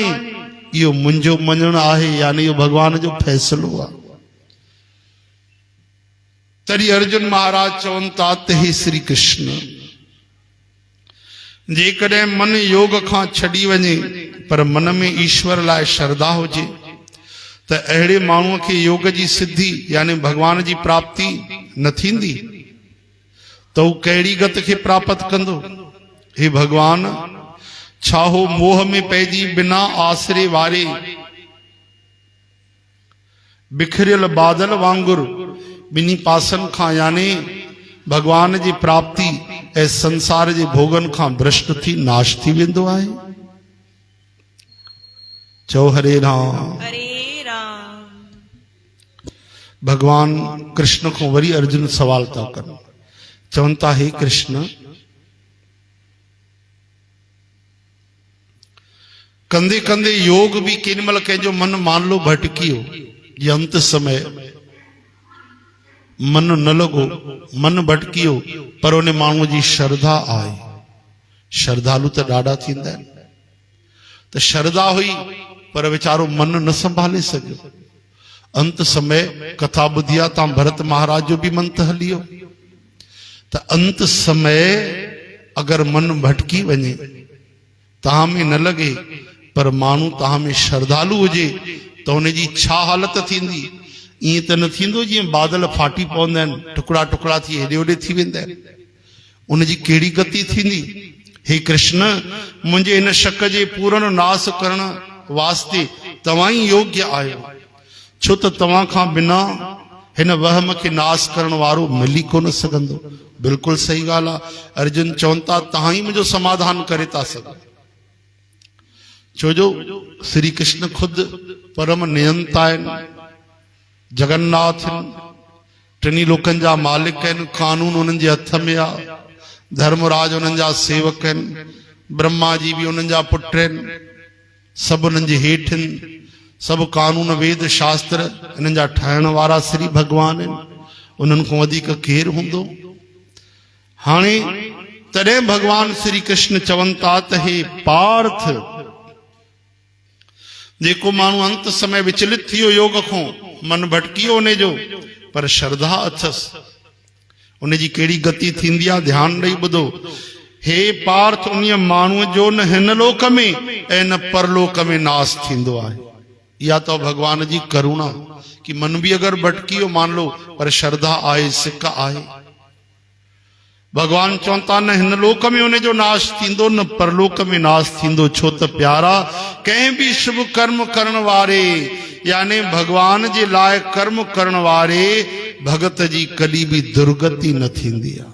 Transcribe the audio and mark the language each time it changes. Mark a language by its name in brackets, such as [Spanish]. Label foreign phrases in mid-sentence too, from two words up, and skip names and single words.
[Sindhi] इहो मुंहिंजो मञणु आहे, यानी इहो भगवान जो फ़ैसिलो आहे। तॾहिं अर्जुन महाराज चवनि था त हे श्री कृष्ण, जेकॾहिं मन योग खां छॾी वञे पर मन में ईश्वर लाइ श्रद्धा हुजे त अहिड़े माण्हूअ खे योग जी सिद्धि यानी भगवान जी प्राप्ति न थींदी, त हू कहिड़ी गति खे प्राप्त कंदो? हे भगवान, छा हो मोह में पइजी बिना आसरे वारे बिखरियल बादल वांगुर ॿिन्ही पासनि खां यानी भगवान जी प्राप्ति ऐं संसार जे भोगन खां भ्रष्ट थी नाश थी वेंदो आहे? चओ हरे राम। हरे राम। भगवान कृष्ण को वरी अर्जुन सवाल था कनि, चवनि था हे कृष्ण, कंदे कंदे योग भी केॾीमहिल कंहिंजो मन [Hindi] मान लो [Sindhi] भटकी हो, ये अंत समय मन न लॻो, मन भटकी हो, पर उन माण्हूअ जी श्रद्धा आहे। श्रद्धालु त ॾाढा थींदा आहिनि, त श्रद्धा हुई पर वीचारो मन न संभाले सघियो। अंत समय कथा ॿुधी आहे तव्हां, भरत महाराज जो भी मन त हली वियो। त अंत समय अगर मन भटकी वञे, तव्हां में न लगे पर माण्हू तव्हां में श्रद्धालु हुजे, त उनजी छा हालत थींदी? ईअं त न थींदो जीअं बादल फाटी पवंदा आहिनि, टुकड़ा टुकड़ा थी हेॾे होॾे थी वेंदा आहिनि। उनजी कहिड़ी गति थींदी? हे कृष्ण, मुंहिंजे इन शक जे पूर्ण नाश करण वास्ते तव्हां ई योग्य आहियो, छो त तव्हां खां बिना हिन वहम खे नाश करण वारो मिली कोन सघंदो। बिल्कुलु सही ॻाल्हि आहे। अर्जुन चवनि था तव्हां ई मुंहिंजो समाधान करे था सघो, छो जो श्री कृष्ण खुद परम नियंता आहिनि, जगन्नाथ आहिनि, टिनी लोकनि जा मालिक आहिनि, कानून उन्हनि जे हथ में आहे, धर्मराज उन्हनि जा सेवक आहिनि, ब्रह्मा जी भी उन्हनि जा पुट आहिनि, सभु उन्हनि जे हेठि आहिनि, सभु कानून वेद शास्त्र इन्हनि जा ठाहिण वारा श्री भगवान आहिनि। उन्हनि खां वधीक केरु हूंदो? हाणे तॾहिं भगवान श्री कृष्ण चवनि था त हे पार्थ, जेको माण्हू अंत समय विचलित थी वियो योग खां, मन भटकी वियो उन जो, पर श्रद्धा अथसि, उनजी कहिड़ी गति थींदी आहे? ध्यानु ॾेई ॿुधो। हे पार्थ, उन माण्हूअ जो न हिन लोक में ऐं न परलोक में नाश थींदो आहे। इहा तो भगवान जी करुणा कि मन भी अगर भटकी वियो [Hindi] मान लो, [Sindhi] पर श्रद्धा आहे, सिक आहे। भगवान चवनि था न हिन लोक में उनजो नाश थींदो, न परलोक में नाश थींदो, छो त प्यारा कंहिं भी शुभ कर्म करण वारे यानी भगवान जे लाइ कर्म करण वारे भगत जी कॾहिं भी दुर्गति न थींदी आहे।